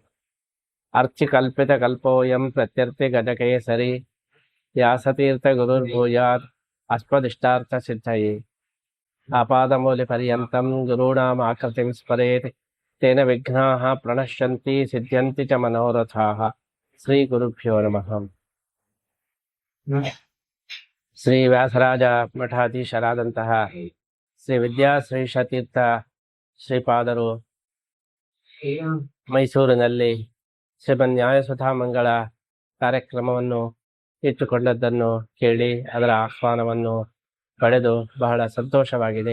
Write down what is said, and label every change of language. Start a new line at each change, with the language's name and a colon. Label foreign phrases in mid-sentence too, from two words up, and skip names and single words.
Sanskrit: अर्चिकल्पितकल्पोऽयं प्रत्यर्थिगजकेसरी व्यासतीर्थगुरुर्भूयात् अस्मदिष्टार्थसिद्धये। आपादमूलपर्यन्तं गुरूणाम् आकृतिं स्मरेत् तेन विघ्नाः प्रणश्यन्ति सिद्ध्यन्ति च मनोरथाः। श्रीगुरुभ्यो नमः।
Kannada: ಶ್ರೀ ವ್ಯಾಸರಾಜ ಮಠಾಧೀಶರಾದಂತಹ ಶ್ರೀ ವಿದ್ಯಾಶ್ರೀಷತೀರ್ಥ ಶ್ರೀಪಾದರು ಮೈಸೂರಿನಲ್ಲಿ ಶ್ರೀಮನ್ ನ್ಯಾಯಸುಧಾ ಮಂಗಳ ಕಾರ್ಯಕ್ರಮವನ್ನು ಇಟ್ಟುಕೊಂಡದ್ದನ್ನು ಕೇಳಿ ಅದರ ಆಹ್ವಾನವನ್ನು ಪಡೆದು ಬಹಳ ಸಂತೋಷವಾಗಿದೆ.